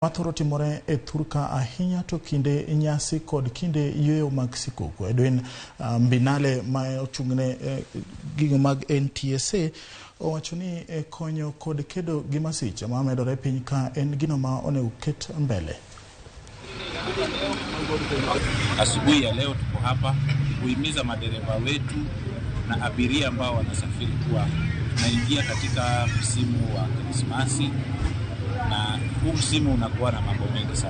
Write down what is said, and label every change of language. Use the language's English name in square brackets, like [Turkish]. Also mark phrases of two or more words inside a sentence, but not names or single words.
[Luo (Kenya and Tanzania)] Mathoro timore e thurka ahinya to kinde nyasi kod kinde yweyo mag sikukuu. Edwin Mbinale ma ochung'ne gigo mag NTSA owacho ni konyo kod kedo gi masiche ma medore piny ka en gino ma onego ket mbele. [Swahili] Asubuhi ya leo tuko hapa kuhimiza madereva wetu na abiria ambao wanasafiri kuwa tunaingia katika msimu wa Krismasi, na huu msimu unakuwa na mambo mengi sana.